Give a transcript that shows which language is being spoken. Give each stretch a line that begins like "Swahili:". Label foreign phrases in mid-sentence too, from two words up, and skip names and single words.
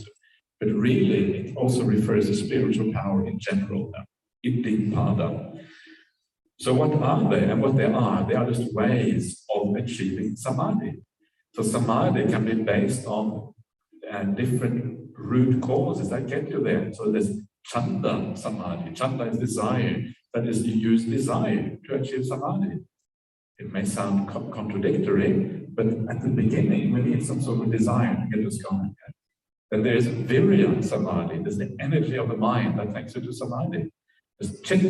English: But really, it also refers to spiritual power in general. Iti-pada. So what are they and what they are just ways of achieving samadhi. So samadhi can be based on different root causes that get you there. So there's
Pali: chanda samadhi.
English: Chanda is desire. That is, you use desire to achieve samadhi. It may sound contradictory, but at the beginning, we need some sort of desire to get us going. Then there is
Pali: virya samadhi.
English: There's the energy of the mind that takes you to samadhi.
Pali: There's chitta samadhi.